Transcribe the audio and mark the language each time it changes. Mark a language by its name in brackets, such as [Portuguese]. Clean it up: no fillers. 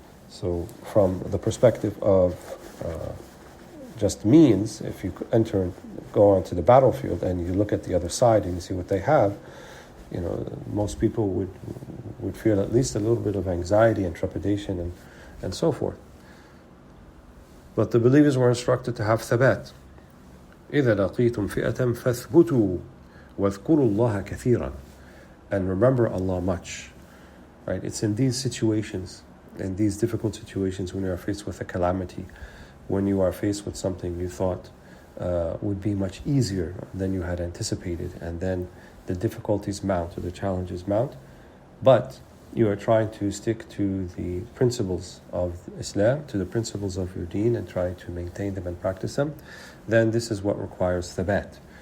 [English] So from the perspective of just means, if you go onto the battlefield and you look at the other side and you see what they have, you know, most people would feel at least a little bit of anxiety and trepidation and so forth. But the believers were instructed to have thabat. [Arabic] إِذَا لَقِيتُمْ فِئَةً فَاثْبُتُوا وَاذْكُرُوا اللَّهَ كَثِيرًا, [English] and remember Allah much. Right? It's in these situations, in these difficult situations, when you are faced with a calamity, when you are faced with something you thought would be much easier than you had anticipated, and then the difficulties mount or the challenges mount, but you are trying to stick to the principles of Islam, to the principles of your deen, and trying to maintain them and practice them, then this is what requires thabat.